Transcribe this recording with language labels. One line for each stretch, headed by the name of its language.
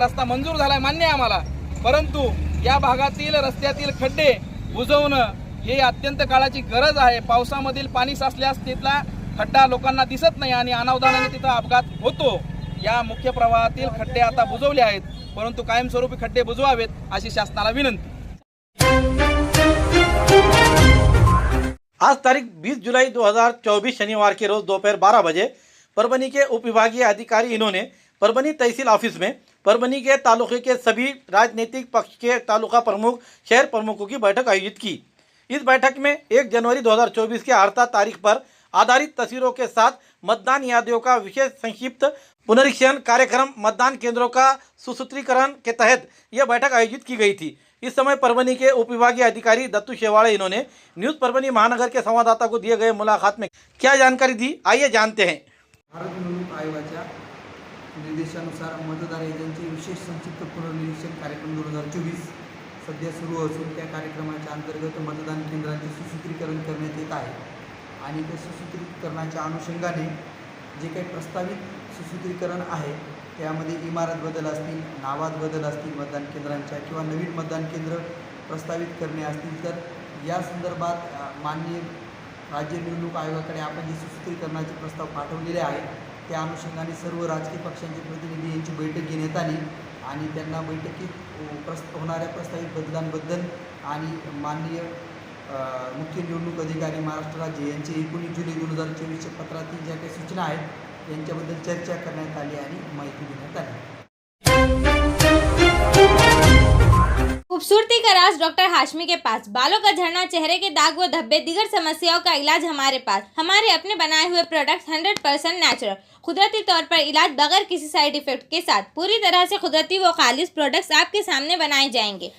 Marathi: या रस्ता मंजूर झालाय, मान्य आहे आम्हाला, परंतु या भागातील रस्त्यातील खड्डे बुजवणं हे अत्यंत काळाची गरज आहे। पावसामधील पाणी साचल्यास तिथला खड्डा लोकांना दिसत नाही आणि अनावधानाने तिथं अपघात होतो। या मुख्य प्रवाहातील खड्डे आता बुजवले आहेत, परंतु कायमस्वरूपी खड्डे बुजवावेत अशी शासनाला विनंती।
Hindi: आज तारीख 20 जुलाई 2024 शनिवार के रोज दोपहर 12 बजे परभनी के उप विभागीय अधिकारी इन्होंने परभनी तहसील ऑफिस में परभनी के तालुके के सभी राजनीतिक पक्ष के तालुका प्रमुख, शहर प्रमुखों की बैठक आयोजित की। इस बैठक में 1 जनवरी 2024 के 8 तारीख पर आधारित तस्वीरों के साथ मतदान यादियों का विशेष संक्षिप्त पुनरीक्षण कार्यक्रम मतदान केंद्रों का सुसूत्रीकरण के तहत यह बैठक आयोजित की गई थी। इस समय परभणी के उप विभागीय अधिकारी दत्तू शेवाड़े इन्होंने न्यूज़ परभणी महानगर के संवाददाता को दिए गए मुलाकात में क्या जानकारी दी, आइए जानते हैं।
Marathi: भारत निवडणूक आयोगाच्या निर्देशानुसार मतदार याद्यांचे विशेष संक्षिप्त पुनर्निरीक्षण कार्यक्रम 2024 सध्या सुरू असून त्या कार्यक्रमाच्या अंतर्गत मतदान केंद्रांचे सुसूत्रीकरण करण्यात येत आहे आणि त्या सुसूत्रीकरणाच्या अनुषंगाने जे काही प्रस्तावित सुसूत्रीकरण आहे त्यामध्ये इमारत बदल असतील, नावात बदल असतील मतदान केंद्रांच्या किंवा नवीन मतदान केंद्र प्रस्तावित करणे असतील तर या संदर्भात माननीय राज्य निवडणूक आयोगाकडे आपण जे सुसूत्रीकरणाचे प्रस्ताव पाठवलेले आहेत त्या अनुषंगाने सर्व राजकीय पक्षांचे प्रतिनिधी यांची बैठक घेण्यात आली आणि त्यांना बैठकीत होणाऱ्या प्रस्तावित बदलांबद्दल आणि माननीय मुख्य निवडणूक अधिकारी महाराष्ट्र राज्य यांचे 19 जुलै 2024च्या पत्रातील ज्या काही सूचना आहेत यांच्याबद्दल चर्चा करण्यात आली आणि माहिती देण्यात आली।
Hindi: खूबसूरती का राज डॉक्टर हाशमी के पास। बालों का झड़ना, चेहरे के दाग व धब्बे, दीगर समस्याओं का इलाज हमारे पास। हमारे अपने बनाए हुए प्रोडक्ट्स 100% नेचुरल, कुदरती तौर पर इलाज बगैर किसी साइड इफेक्ट के साथ पूरी तरह से कुदरती व खालिश प्रोडक्ट्स आपके सामने बनाए जाएंगे।